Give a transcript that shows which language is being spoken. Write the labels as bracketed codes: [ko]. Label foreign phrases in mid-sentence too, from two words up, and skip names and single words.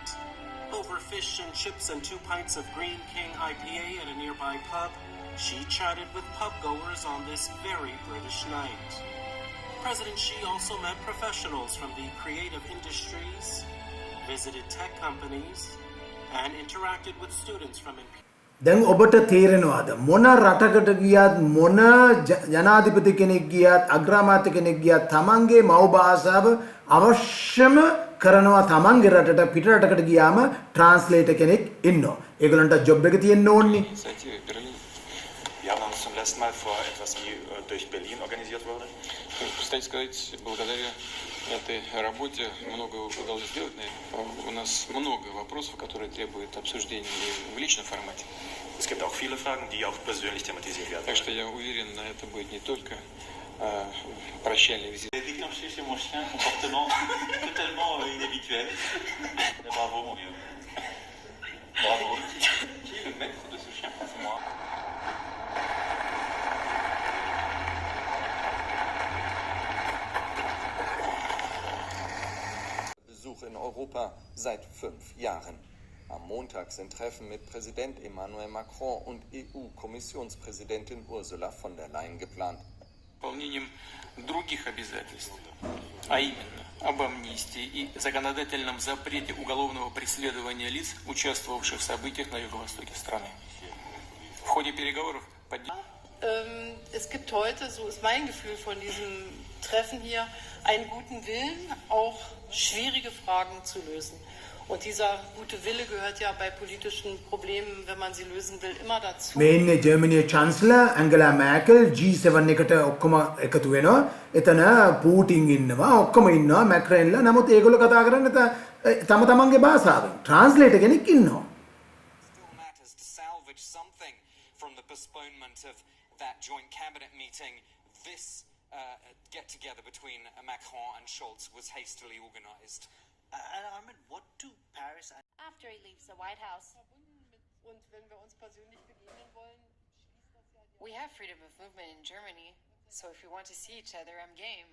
[en] Over fish and chips and 2 pints of Green King IPA at a nearby pub, Xi chatted with pub-goers on this very British night. President Xi also met professionals from the creative industries, visited tech companies, and interacted with students from [si] දැන් ඔබට තේරෙනවද මොන රටකට ගියත් මොන ජනාධිපති කෙනෙක් ගියත් අග්‍රාමාත්‍ය කෙනෙක් ගියත් තමන්ගේ මව් භාෂාව අවශ්‍යම කරනවා තමන්ගේ රටට පිට රටකට ගියාම ට්‍රාන්ස්ලේටර් කෙනෙක් ඉන්නවා. ඒගොල්ලන්ට ජොබ් එක තියෙන්න ඕනේ. [de] Ja, wir haben uns zum letzten Mal vor etwas wie durch Berlin organisiert wurde. [ru] Кстати сказать, благодаря этой работе много удалось сделать. У нас много вопросов, которые требуют обсуждения в личном формате. [de] Es gibt auch viele Fragen, die auch persönlich thematisiert werden. [ru] Так что я уверен, это будет не только прощальный визит. [fr] Chez mon chien, comportement totalement inhabituel. Bravo, mon vieux. Bravo. Qui est le maître de ce chien? C'est moi. [de] Besuch in Europa seit 5 Jahren. Am Montag sind Treffen mit Präsident Emmanuel Macron und EU-Kommissionspräsidentin Ursula von der Leyen geplant. [ru] Выполнением других обязательств, а именно об амнистии и законодательном запрете уголовного преследования лиц, участвовавших в событиях на юго-востоке страны. В ходе переговоров [de] Es gibt heute, so ist mein Gefühl von diesem Treffen hier, einen guten Willen, auch schwierige Fragen zu lösen. Und dieser gute Wille gehört ja bei politischen Problemen, wenn man sie lösen will, immer dazu. [si] මේ ඉන්නේ ජර්මනියේ චාන්සලර් ඇන්ගලා මෑකල් G7 එකට ඔක්කොම එකතු වෙනවා. එතන පූටින් ඉන්නවා, ඔක්කොම ඉන්නවා මැක්‍රන්ලා. නමුත් ඒගොල්ලෝ කතා කරන්නේ තම තමන්ගේ භාෂාවෙන්. ට්‍රාන්ස්ලේටර් කෙනෙක් ඉන්නවා. [en] Still matters to salvage something from the postponement of that joint cabinet meeting. This get-together between Macron and Scholz was hastily organised. I mean, what do Paris... After he leaves the White House. We have freedom of movement in Germany, so if we want to see each other, I'm game.